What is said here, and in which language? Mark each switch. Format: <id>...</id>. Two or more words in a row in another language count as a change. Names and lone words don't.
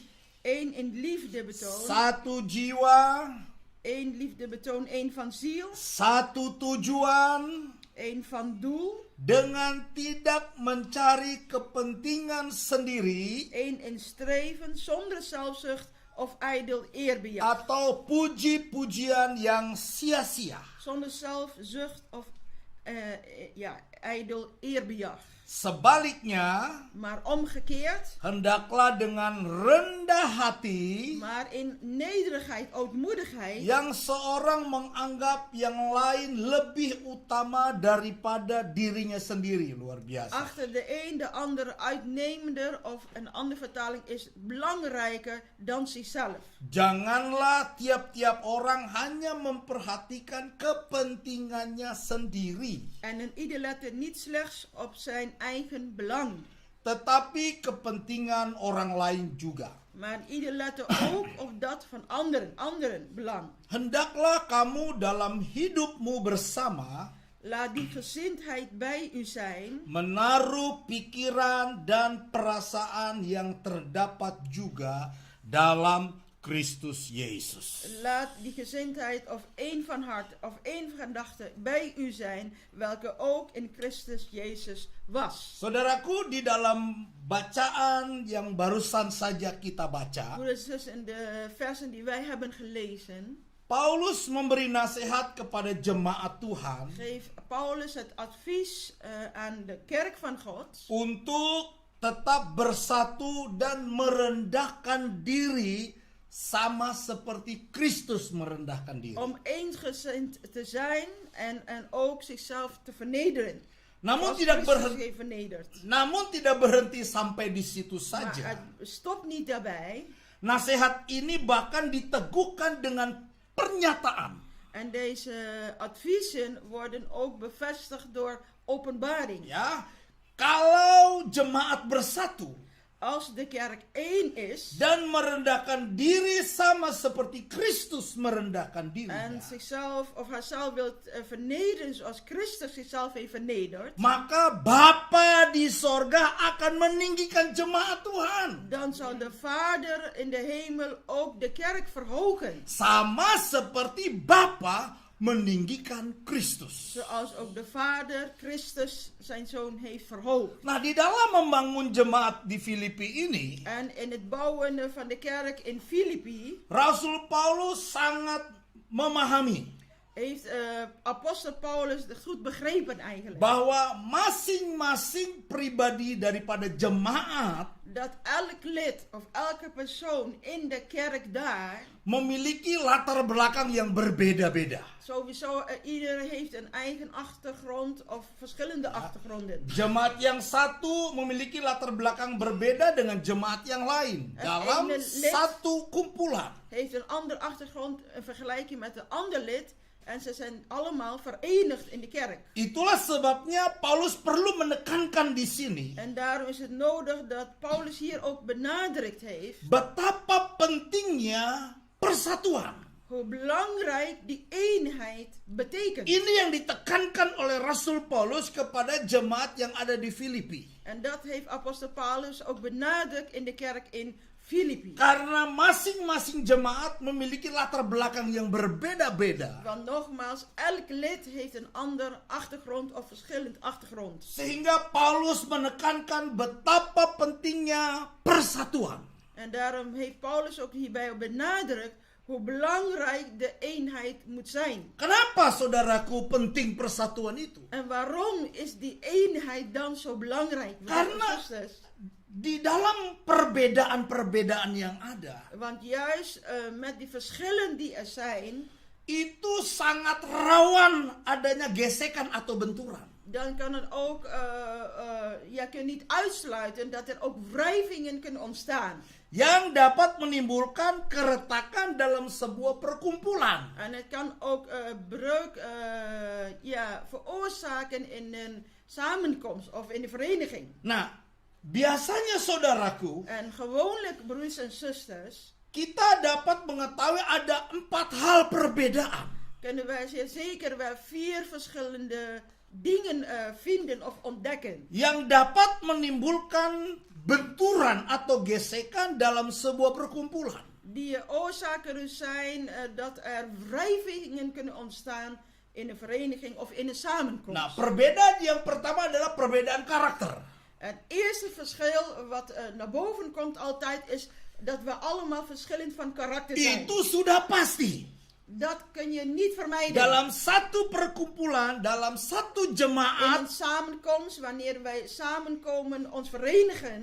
<nl>Één in liefde betoon.</nl> <id>satu jiwa,</id> <nl>Eén liefde betoon, één van ziel.</nl> <id>satu tujuan,</id> <nl>Één van doel.</nl> <id>dengan tidak mencari kepentingan sendiri</id> <nl>Eén in streven zonder zelfzucht of ijdel eerbejag.</nl> <id>atau puji-pujian yang sia-sia.</id> <nl>Zonder zelfzucht of ijdel eerbejag.</nl> <id>Sebaliknya,</id> <nl>Maar omgekeerd,</nl> <id>hendaklah dengan rendah hati</id> <nl>maar in nederigheid, ootmoedigheid,</nl> <id>yang seorang menganggap yang lain lebih utama daripada dirinya sendiri. Luar biasa.</id> <nl>achter de een de ander uitnemender, of een andere vertaling is belangrijker dan zichzelf.</nl> <id>Janganlah tiap-tiap orang hanya memperhatikan kepentingannya sendiri,</id> <nl>En een ieder lette niet slechts op zijn eigen belang,</nl> <id>tetapi kepentingan orang lain juga.</id> <nl>maar ieder lette ook op dat van anderen belang.</nl> <id>Hendaklah kamu dalam hidupmu bersama</id> <nl>Laat die gezindheid bij u zijn,</nl> <id>menaruh pikiran dan perasaan yang terdapat juga dalam Kristus Yesus.</id> <nl>laat die gezindheid of één van hart of één gedachte bij u zijn, welke ook in Christus Jezus was.</nl> <id>Saudaraku, di dalam Bacaan yang barusan saja kita baca,</id> <nl>Broeders en zussen, in de versen die wij hebben gelezen,</nl> <id>Paulus memberi nasihat kepada jemaat Tuhan</id> <nl>geeft Paulus het advies aan de kerk van God</nl> <id>untuk tetap bersatu dan merendahkan diri sama seperti Kristus merendahkan diri.</id> <nl>om eensgezind te zijn en ook zichzelf te vernederen.</nl> <id>Namun</id> <nl>Zoals</nl> <id>tidak</id> <nl>Christus</nl> <id>berhenti,</id> <nl>heeft vernederd.</nl> <id>namun tidak berhenti sampai di situ</id> <nl>Maar</nl> <id>saja.</id> <nl>het stopt niet daarbij.</nl> <id>Nasihat ini bahkan diteguhkan dengan pernyataan.</id> <nl>En deze adviezen worden ook bevestigd door openbaring.</nl> <id>Ya, kalau jemaat bersatu</id> <nl>Als de kerk één is</nl> <id>dan merendahkan diri sama seperti Kristus merendahkan</id> <nl>en</nl> <id>dirinya,</id> <nl>zichzelf of haarzelf wilt vernederen zoals Christus zichzelf heeft vernederd,</nl> <id>maka Bapa di sorga akan meninggikan jemaat Tuhan.</id> <nl>dan zal de Vader in de hemel ook de kerk verhogen.</nl> <id>Sama seperti Bapa meninggikan Kristus.</id> <nl>Zoals ook de Vader Christus zijn Zoon heeft verhoogd.</nl> <id>Nah, di dalam membangun jemaat di Filipi ini,</id> <nl>En in het bouwen van de kerk in Filippi</nl> <id>Rasul Paulus sangat memahami</id> <nl>heeft apostel Paulus het goed begrepen eigenlijk.</nl> <id>bahwa masing-masing pribadi daripada jemaat</id> <nl>Dat elk lid of elke persoon in de kerk daar,</nl> <id>memiliki latar belakang yang berbeda-beda.</id> <nl>sowieso ieder heeft een eigen achtergrond of verschillende achtergronden.</nl> <id>Jemaat yang satu memiliki latar belakang berbeda dengan jemaat yang lain dalam</id> <nl>ene lid</nl> <id>satu kumpulan.</id> <nl>Heeft een ander achtergrond in vergelijking met een ander lid en ze zijn allemaal verenigd in de kerk.</nl> <id>Itulah sebabnya Paulus perlu menekankan di sini</id> <nl>En daarom is het nodig dat Paulus hier ook benadrukt heeft</nl> <id>betapa pentingnya persatuan.</id> <nl>hoe belangrijk die eenheid betekent.</nl> <id>Ini yang ditekankan oleh Rasul Paulus kepada jemaat yang ada di Filipi.</id> <nl>En dat heeft apostel Paulus ook benadrukt in de kerk in Filippi.</nl> <id>Karena masing-masing jemaat memiliki latar belakang yang berbeda-beda.</id> <nl>Want nogmaals, elk lid heeft een ander achtergrond of verschillend achtergrond.</nl> <id>Sehingga Paulus menekankan betapa pentingnya persatuan.</id> <nl>En daarom heeft Paulus ook hierbij benadrukt hoe belangrijk de eenheid moet zijn.</nl> <id>Kenapa saudaraku penting persatuan itu?</id> <nl>En waarom is die eenheid dan zo belangrijk?</nl> <id>Karena di dalam perbedaan-perbedaan yang ada,</id> <nl>Want juist met die verschillen die er zijn,</nl> <id>itu sangat rawan adanya gesekan atau benturan.</id> <nl>dan kan het ook, je kunt niet uitsluiten dat er ook wrijvingen kunnen ontstaan.</nl> <id>Yang dapat menimbulkan keretakan dalam sebuah perkumpulan.</id> <nl>En het kan ook breuk veroorzaken in een samenkomst of in de vereniging.</nl> <id>Nah, biasanya saudaraku,</id> <nl>En gewoonlijk, broers en zusters,</nl> <id>kita dapat mengetahui ada 4 hal perbedaan</id> <nl>kunnen wij zeer zeker wel 4 verschillende dingen vinden of ontdekken.</nl> <id>yang dapat menimbulkan benturan atau gesekan dalam sebuah perkumpulan.</id> <nl>Die oorzaken zijn dat er wrijvingen kunnen ontstaan in een vereniging of in een samenkomst.</nl> <id>Nah, perbedaan yang pertama adalah perbedaan karakter.</id> <nl>Het eerste verschil wat naar boven komt altijd is dat we allemaal verschillend van karakter zijn.</nl> <id>Itu sudah pasti.</id> <nl>Dat kun je niet vermijden.</nl> <id>Dalam satu perkumpulan, dalam satu</id> <nl>In</nl> <id>jemaat,</id> <nl>een samenkomst, wanneer wij samenkomen, ons verenigen,</nl>